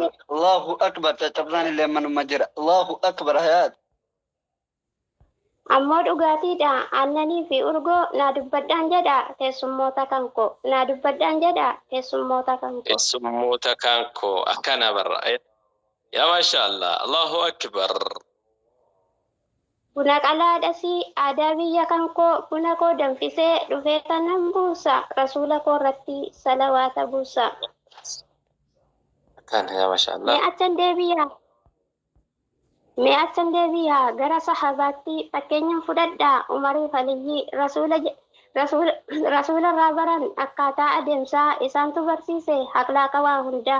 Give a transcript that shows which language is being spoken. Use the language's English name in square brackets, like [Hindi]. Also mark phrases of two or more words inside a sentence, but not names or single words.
[Arabic] الله أكبر [Oromo] caccabsaan illee manuma jira. [Arabic] الله أكبر حياة. [Oromo] Ammoo dhugaatiidha aannanii fi urgoo naa dubbadhaan jedha keessummoota kanko naa dubbadhaan jedha keessummoota kanko. Keessummoota kanko akkana barra. [Arabic] يا ما شاء الله. الله أكبر. [Oromo] Buna qalaadhasii aadaa biyya kankoo buna koo danfisee dhufee tanan buusa rasuula koo irratti salawaata buusa. [Arabic] Kan يا ما شاء الله. [Oromo] Mee achan deebiyaa gara sahabaatti fakkeenyan fudhadhaa Umarii Faliyyi rasuula irraa baran akkaataa adeemsaa isaantu barsiise haqlaaqa waa hundaa.